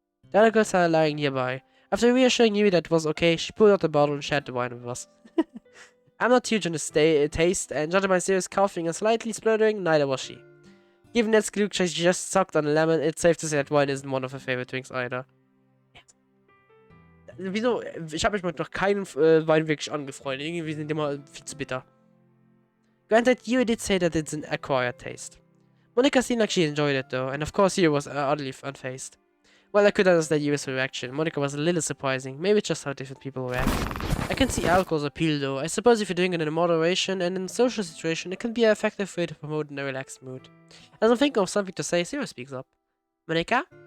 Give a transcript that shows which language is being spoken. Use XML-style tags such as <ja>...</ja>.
<en>The other girls are lying nearby. After reassuring Yui that it was okay, she pulled out the bottle and shared the wine with us. I'm not huge on the taste, and judging by Sayori's coughing and slightly spluttering, neither was she. Given that Skluck just sucked on a lemon, it's safe to say that wine isn't one of her favorite drinks either.</en> <de>Wieso? Ich habe mich mit noch keinem Wein wirklich angefreundet. Irgendwie sind die immer viel zu bitter.</de> <en>Granted, Yui did say that it's an acquired taste. Monica seemed like she enjoyed it though, and of course Yui was oddly unfazed. Well, I could understand Yui's reaction. Monica was a little surprising. Maybe it's just how different people react. I can see alcohol's appeal though. I suppose if you're doing it in moderation and in a social situation, it can be an effective way to promote a relaxed mood. As I'm thinking of something to say, Sayori speaks up. Monica?</en>